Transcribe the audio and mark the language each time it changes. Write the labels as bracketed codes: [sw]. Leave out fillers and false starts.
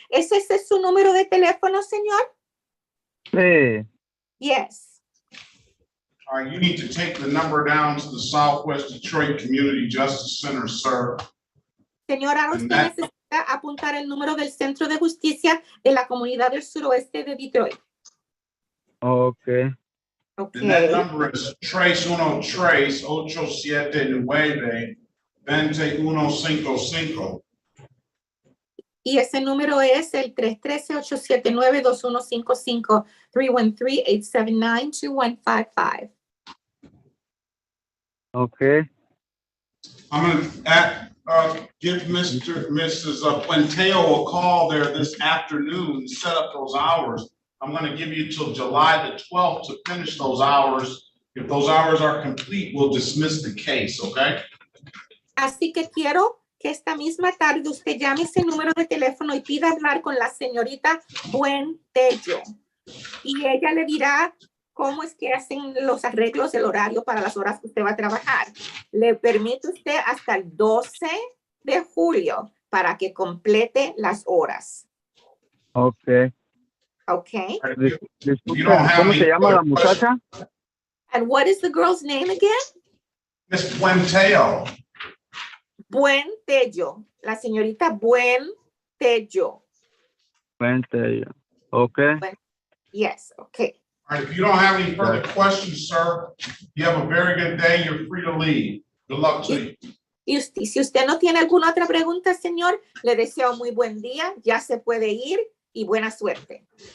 [es] ¿Ese es su número de teléfono, señor? Sí. [en] Yes. All right, you need to take the number down to the Southwest Detroit Community Justice Center, sir. [es] Señora, usted necesita apuntar el número del Centro de Justicia de la Comunidad del Suroeste de Detroit. [en] Okay. And that number is Trace 879-2155. [es] Y ese número es el 313-879-2155, 313-879-2155. [en] Okay. I'm going to give Mrs. Puenteo a call there this afternoon, set up those hours. I'm going to give you till July the 12th to finish those hours. If those hours are complete, we'll dismiss the case, okay? [es] Así que quiero que esta misma tarde usted llame ese número de teléfono y pida hablar con la señorita Puentello. Y ella le dirá cómo es que hacen los arreglos del horario para las horas que usted va a trabajar. Le permite usted hasta el 12 de julio para que complete las horas. [en] Okay. Okay. [es] Disculpe, ¿cómo se llama la muchacha? [en] And what is the girl's name again? Miss Puenteo. [es] Puentello. La señorita Puentello. Puentello. Okay. [en] Yes, okay. All right, if you don't have any further questions, sir, you have a very good day. You're free to leave. Good luck to you. [es] Y usted, si usted no tiene alguna otra pregunta, señor, le deseo muy buen día. Ya se puede ir y buena suerte.